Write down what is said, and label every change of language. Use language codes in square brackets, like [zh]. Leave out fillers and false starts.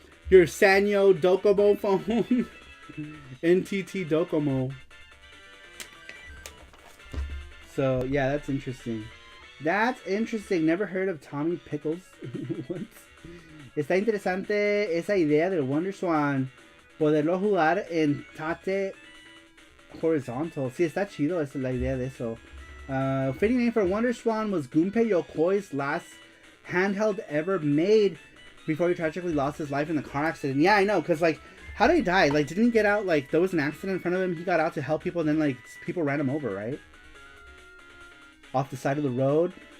[en] your Sanyo Docomo phone. NTT Docomo. So, yeah, that's interesting. That's interesting. Never heard of Tommy Pickles. What? [es] Está interesante esa idea del Wonder Swan. Poderlo jugar en tate horizontal. Sí, está chido esa la idea de eso. [en] Fitting name for Wonder Swan was Gunpei Yokoi's last handheld ever made before he tragically lost his life in the car accident. Yeah, I know, because, like, how did he die? Like, didn't he get out, like, there was an accident in front of him, he got out to help people, and then, like, people ran him over, right? Off the side of the road.